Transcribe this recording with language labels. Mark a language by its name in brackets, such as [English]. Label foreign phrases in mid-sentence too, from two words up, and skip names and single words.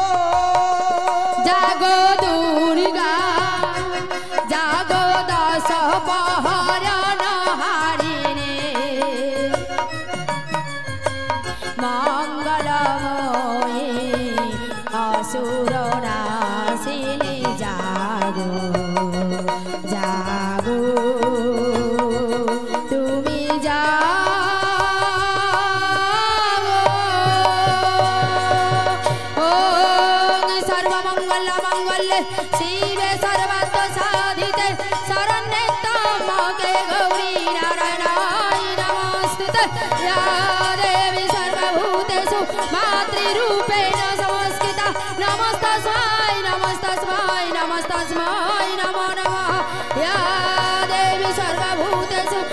[Bangla] জাগো দুর্গা জাগো দশ পহরণ হারিণী মঙ্গলময়ী অসুর নাশিনী জাগো জাগো তুমি জাগো [Sanskrit] ওম সর্বমঙ্গল মঙ্গলে শিবে সর্বার্থ সাধিতে শরণ্যে ত্র্যম্বকে গৌরী নারায়ণায় নমস্তুতে या देवी सर्वभूतेषु मातृरूपेण संस्थिता नमस्तस्मै नमस्तस्मै नमस्तस्मै नमो नमः या देवी सर्वभूतेषु